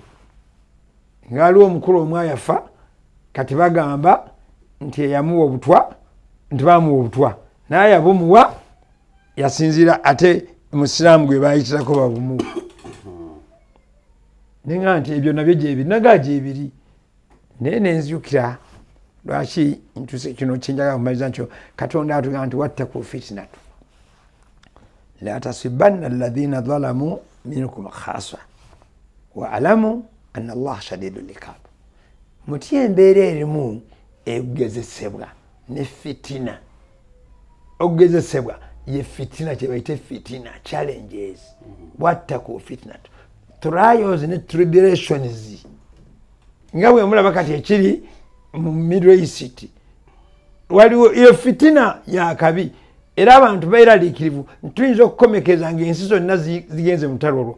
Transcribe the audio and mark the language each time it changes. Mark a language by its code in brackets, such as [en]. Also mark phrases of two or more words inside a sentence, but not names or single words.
[lg] Ngaaliwo omukulu omu ayafa, kati bagamba nti eyamuwa obutwa nti baamuwa obutwa naye yabumuwa yasinziira ate musiraamu gwe bayitirako babumuwa. Nenga nti ebyo nabyo gyebiri naga gyebiri naye nenzijukira lwaki ntuse kino kyenjagala kumaliza nkyo Katonda atugamba nti [ar] واتقوا فتنة لا تصيبن الذين ظلموا منكم خاصة واعلموا أن الله شديد العقاب. [lg] Mutye embeera erimu egezesebwa ne fitina. Okugezesebwa ye fitina, kye bayite fitina, challenges. [ar] واتقوا فتنة, [lg] trials ne tribulations. Nga bwe mulaba kati ekiri mu Middle East waliwo iyo fitina ya kabi, era abantu beeraliikirivu tuyinza okukomekeza ng'ensi zonna zigenze mu ttalo olwo.